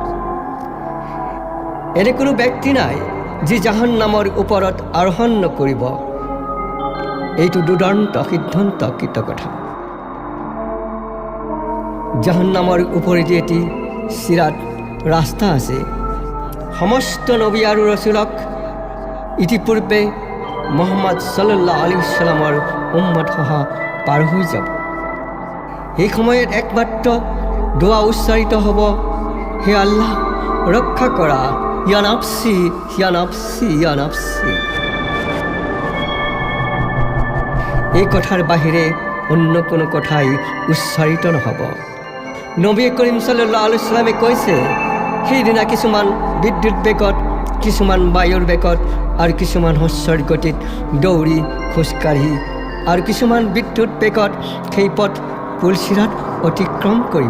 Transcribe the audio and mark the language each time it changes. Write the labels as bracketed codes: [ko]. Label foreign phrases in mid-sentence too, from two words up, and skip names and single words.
[as] এনে কোনো ব্যক্তি নাই যি জাহান্নামৰ ওপৰত আৰোহণ নকৰিব। এইটো দুৰ্দান্ত সিদ্ধান্তকৃত কথা। জাহান্নামৰ ওপৰেদি এটি চিৰাত ৰাস্তা আছে। সমস্ত নবী আৰু ৰচুলক ইতিপূৰ্বে মুহাম্মদ [ar] صلى الله عليه وسلم [as] উম্মতসহ পাৰ হৈ যাব। এই সময়ত একমাত্ৰ দোৱা উচ্চাৰিত হ'ব, হে আল্লাহ ৰক্ষা কৰা, [ar] يا نفسي يا نفسي يا نفسي. [as] এই কথাৰ বাহিৰে অন্য কোনো কথাই উচ্চাৰিত নহ'ব। নবী কৰিম [ar] صلى الله عليه وسلم [as] কৈছে, সেইদিনা কিছুমান বিদ্যুৎ বেগত, কিছুমান বায়ুৰ বেগত আৰু কিছুমান শস্যৰ গতিত দৌৰি খোজকাঢ়ি আৰু কিছুমান বিদ্যুৎ বেগত সেই পথ পুলচিৰাত অতিক্ৰম কৰিব।